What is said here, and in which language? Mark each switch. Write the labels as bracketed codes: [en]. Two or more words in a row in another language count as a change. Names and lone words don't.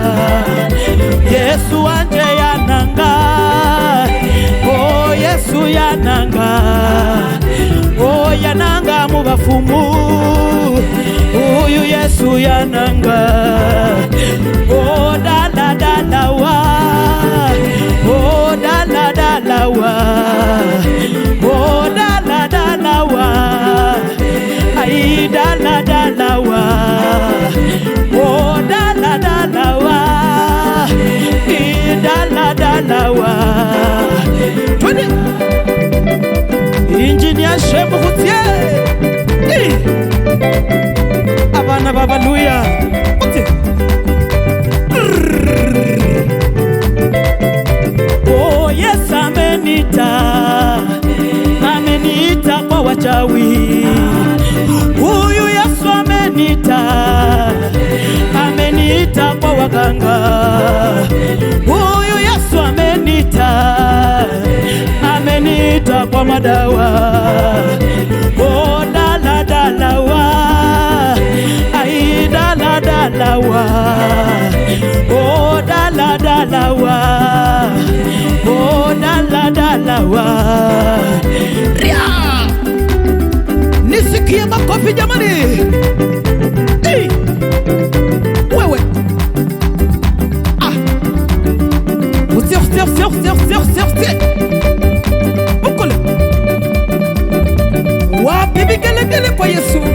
[luy] Yesu wanje yananga, oh, Yesu yananga, oh, yananga mubafumu, huyu Yesu yananga, oh, dala dala wa, oh, dala dala wa, oh, dala dala wa, ai dala dala wa, oh, dala dala wa, i dala dala wa. [sw] Twende Engineer Shemu Hutie, [luy] abana babaluya. [sw] Oh, Yesu amenita, amenita kwa wachawi. Huyu Yesu amenita, amenita kwa waganga. Huyu Yesu amenita, amenita kwa madawa. Oh, dala dala wa, ai dala dala wa, oh, dala dala wa, oh, dala dala wa. Ria, nisikie makofi jamani. Wewe usiye ukule wapi vigelegele kwa Yesu.